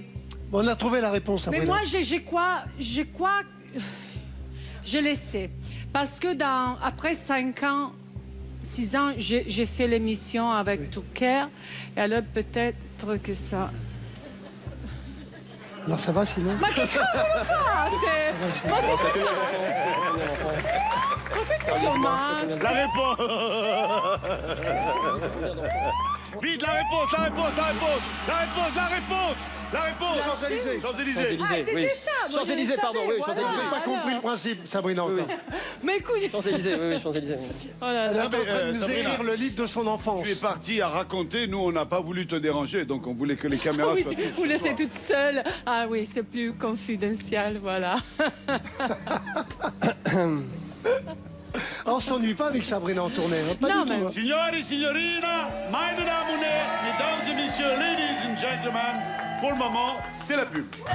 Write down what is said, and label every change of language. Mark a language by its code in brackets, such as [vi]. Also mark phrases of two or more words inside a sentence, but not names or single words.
[fr] On a trouvé la réponse après. Mais moi, je le sais. Parce que après 5 ans, 6 ans, j'ai fait l'émission avec Drucker. Et alors, peut-être que ça... Alors ça va sinon? [it] Ma che cavolo fate? Ma siete Ma questi sono matti. [fr] La réponse. Vite, la réponse, la réponse, la réponse, la réponse, la réponse, la réponse. Champs-Élysées. Champs-Élysées. Ah, c'était oui. ça, moi, je Champs-Élysées, le pardon, savais, oui, voilà. Champs-Élysées. J'ai pas compris le principe, Sabrina, encore. Mais écoute, Champs-Élysées, oui, Champs-Élysées. oh là Elle est là. en train de nous Sabrina, écrire le livre de son enfance. Tu es parti à raconter, nous on n'a pas voulu te déranger, donc on voulait que les caméras Oui, soient toutes vous sur laissez toi. toute seule. Ah oui, c'est plus confidentiel, voilà. Ah, on s'ennuie pas avec Sabrina en tournée, hein, pas Non, du mais- tout. hein. [it] Signori, signorina, [de] meine Damen und Herren, [fr] mesdames et messieurs, [en] ladies and gentlemen, [fr] pour le moment, c'est la pub.